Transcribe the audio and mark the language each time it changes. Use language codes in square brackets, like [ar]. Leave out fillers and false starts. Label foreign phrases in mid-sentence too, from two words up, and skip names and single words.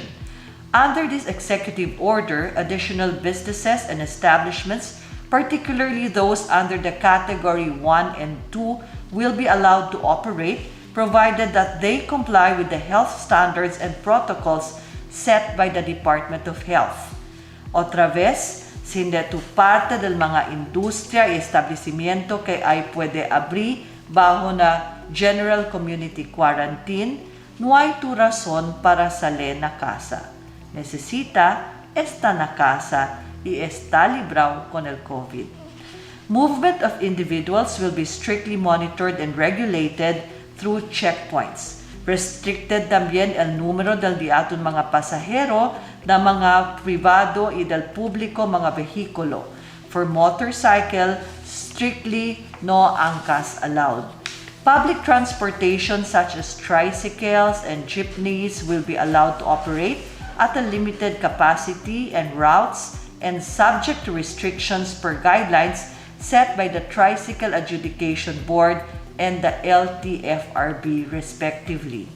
[en] Under this executive order, additional businesses and establishments, particularly those under the Category 1 and 2, will be allowed to operate, provided that they comply with the health standards and protocols set by the Department of Health. [cbk] Otra vez, sinde tu parte del mga industria y establecimiento que ay puede abrir bajo na [en] general community quarantine, [cbk] no hay tu razón para salir na casa. Necesita esta na casa y está librado con el COVID. [en] Movement of individuals will be strictly monitored and regulated through checkpoints. [cbk] Restricted también el número del diaton mga pasahero na mga privado y del público mga vehikulo. [en] For motorcycle, strictly no angkas allowed. Public transportation such as tricycles and jeepneys will be allowed to operate at a limited capacity and routes and subject to restrictions per guidelines set by the Tricycle Adjudication Board and the LTFRB respectively.